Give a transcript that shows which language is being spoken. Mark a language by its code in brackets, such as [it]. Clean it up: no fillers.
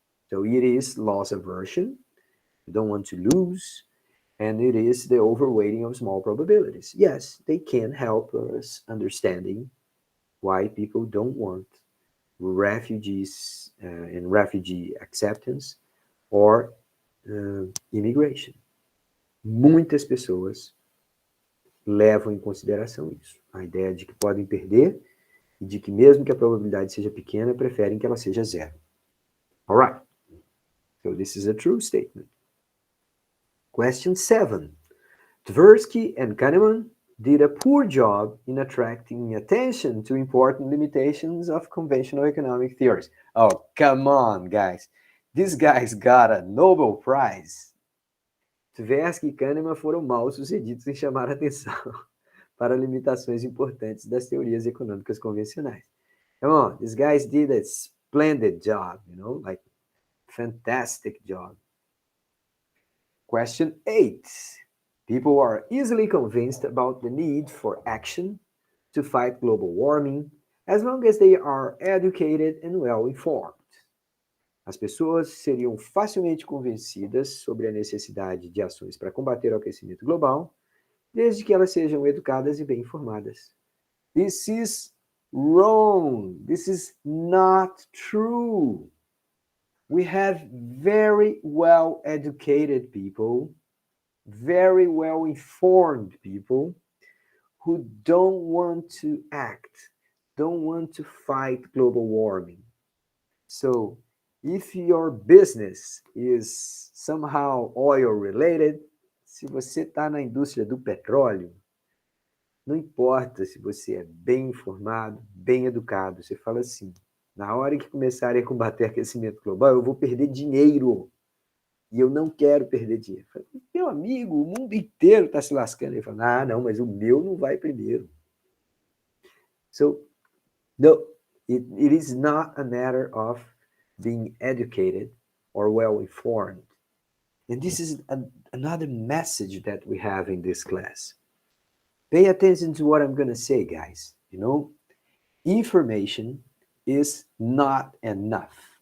[en] So it is loss aversion, you don't want to lose, and it is the overweighting of small probabilities. Yes, they can help us understanding why people don't want refugees and refugee acceptance or immigration. [pt] Muitas pessoas levam em consideração isso. A ideia de que podem perder e de que mesmo que a probabilidade seja pequena, preferem que ela seja zero. [en] All right. So this is a true statement. Question 7. Tversky and Kahneman did a poor job in attracting attention to important limitations of conventional economic theories. Oh, come on, guys. These guys got a Nobel Prize. [pt] Tversky e Kahneman foram mal sucedidos em chamar a atenção para limitações importantes das teorias econômicas convencionais. [en] Come on, these guys did a splendid job, like fantastic job. Question 8. People are easily convinced about the need for action to fight global warming as long as they are educated and well informed. [pt] As pessoas seriam facilmente convencidas sobre a necessidade de ações para combater o aquecimento global, desde que elas sejam educadas e bem informadas. [en] This is wrong. This is not true. We have very well educated people, very well informed people who don't want to act, don't want to fight global warming. So, if your business is somehow oil related, [pt] se você está na indústria do petróleo, não importa se você é bem informado, bem educado, você fala assim, na hora que começarem a combater aquecimento global, eu vou perder dinheiro. E eu não quero perder dinheiro. Falo, meu amigo, o mundo inteiro está se lascando. Ele fala, não, mas o meu não vai primeiro. [en] So, no, it is not a matter of being educated or well informed. And this is another message that we have in this class. Pay attention to what I'm going to say, guys. Information is not enough.